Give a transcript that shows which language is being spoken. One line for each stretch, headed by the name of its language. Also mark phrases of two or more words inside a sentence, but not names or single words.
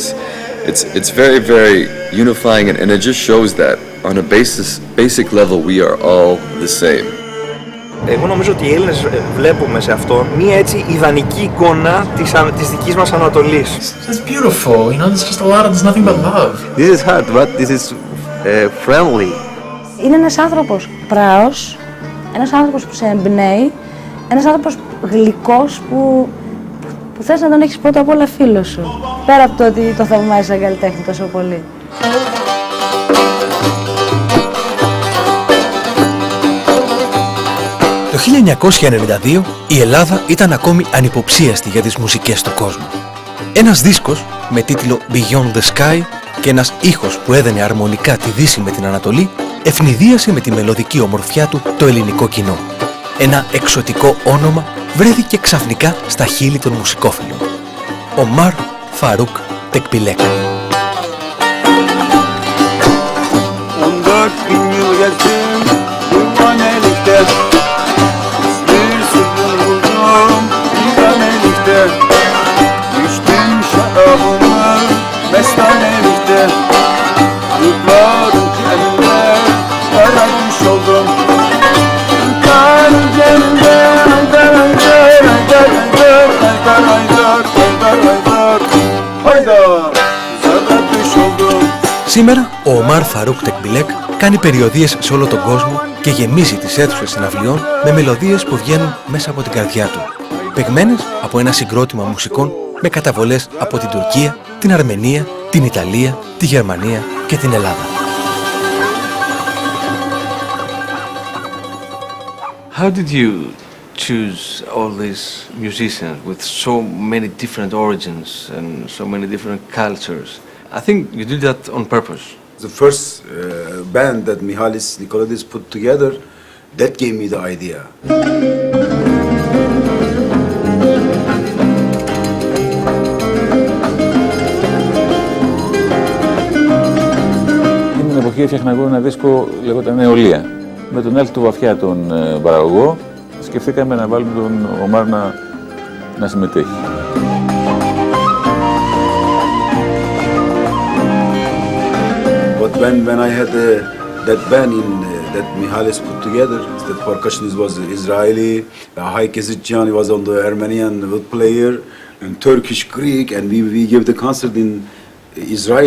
English: It's very, very unifying, and it just shows that on a basic level we are all the same.
Greek: Εγώ νομίζω ότι οι Έλληνες βλέπουμε σε αυτό μία έτσι ιδανική εικόνα της δικής μας Ανατολής.
English: It's beautiful, you know, there's just a lot of, there's nothing but love. This is hard, but this is friendly.
Greek: Είναι ένας άνθρωπος πράος, ένας άνθρωπος που σε εμπνέει, ένας άνθρωπος γλυκός που θες να τον έχεις πρώτα απ' όλα φίλο σου. Πέρα από το ότι το θαυμάζεις σαν καλλιτέχνη τόσο πολύ. Το 1992 η Ελλάδα ήταν ακόμη ανυποψίαστη για τις μουσικές του κόσμου. Ένας δίσκος με τίτλο Beyond the Sky και ένας ήχος που έδαινε αρμονικά τη Δύση με την Ανατολή ευνηδίασε με τη μελωδική ομορφιά του το ελληνικό κοινό. Ένα εξωτικό όνομα βρέθηκε ξαφνικά στα χείλη των μουσικόφιλων. Omar, Faruk, Tekbilek.
Turkish: 14.000 yıl gezdim divanelikte, bir sırrı buldum divanelikte, düştüm şarabımı mestanelikte, yıklarım kendime kara düş oldum. Yıkarım kendime haydar haydar haydar haydar haydar haydar haydar haydar zara düş oldum.
Greek: Σήμερα ο Omar Faruk Tekbilek κάνει περιοδίες σε όλο τον κόσμο και γεμίζει τις αίθουσες συναυλιών με μελωδίες που βγαίνουν μέσα από την καρδιά του, παιγμένες από ένα συγκρότημα μουσικών με καταβολές από την Τουρκία, την Αρμενία, την Ιταλία, τη Γερμανία και την Ελλάδα.
English: How did you choose all these musicians with so many different origins and so many different cultures? I think you did that on purpose. The first band that Mihalis Nikolidis put together, that gave me the idea.
Greek: Την εποχή έφτιαχνα εγώ ένα δίσκο λεγόταν Νεολαία. Με τον Έλτο Βαφιά τον παραγωγό σκεφτήκαμε να βάλουμε τον Ομάρ να συμμετέχει.
English: But when I had that band that Mihalis put together, the percussionist was Israeli, Haik Ezitcan was on the Armenian wood player, and Turkish, Greek, and we gave the concert in Israel.